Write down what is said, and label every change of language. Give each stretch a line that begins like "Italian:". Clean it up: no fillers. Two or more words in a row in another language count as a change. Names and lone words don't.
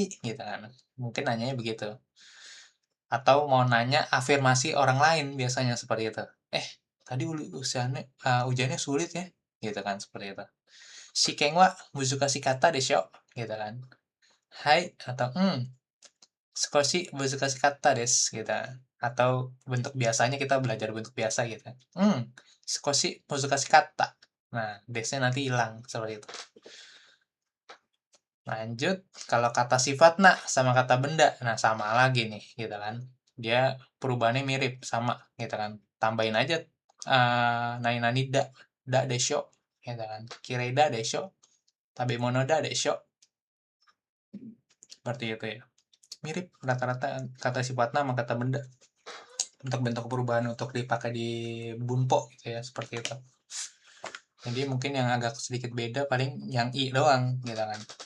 Indonesian: Gitu kan. Mungkin nanyanya begitu. Atau mau nanya afirmasi orang lain biasanya seperti itu. Tadi hujannya sulit ya? Gitu kan seperti itu.
Japanese: 試験は難しかったでしょ
Indonesian: gitu kan.
Japanese: Hai atau 少し難しかったです gitu.
Indonesian: Atau bentuk biasanya kita belajar bentuk biasa gitu.
Japanese: 少し難しかった.
Indonesian: Nah, desnya nanti hilang seperti itu. Lanjut, kalau kata sifat nak sama kata benda, nah sama lagi nih gitu kan. Dia perubahannya mirip sama gitu kan. Tambahin aja
Japanese: 何何だでしょ
Indonesian: gitu kan.
Japanese: きれいだでしょ、食べ物だでしょ.
Indonesian: Seperti itu ya. Mirip rata-rata kata sifat nama kata benda. Untuk bentuk perubahan untuk dipakai di bunpo gitu ya seperti itu. Jadi mungkin yang agak sedikit beda paling yang i doang gitu kan.